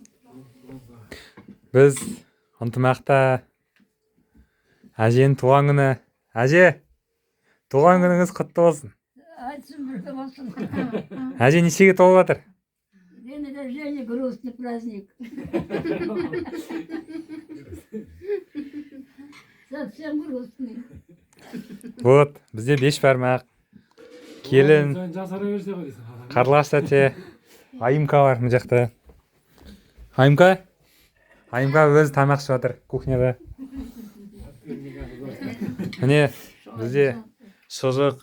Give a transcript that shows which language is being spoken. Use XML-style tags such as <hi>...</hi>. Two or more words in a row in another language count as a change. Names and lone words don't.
<kk>Біз ынтымақта әженің туған күні. Әже, туған күніңіз құтты болсын. Айтсын бірге болсын. Әже нешеге толып жатыр?</kk> <ru>День рождения, грустный праздник. Совсем грустный. Вот,</ru> <kk>бізде 5 бармақ. Келін, жасара берсе ғой дейсің. Қарлығаш тәте, Айымка бар мына жақта. Айымка өзі тамақ ішіп жатыр кухняда. Міне бізде шұжық.</kk>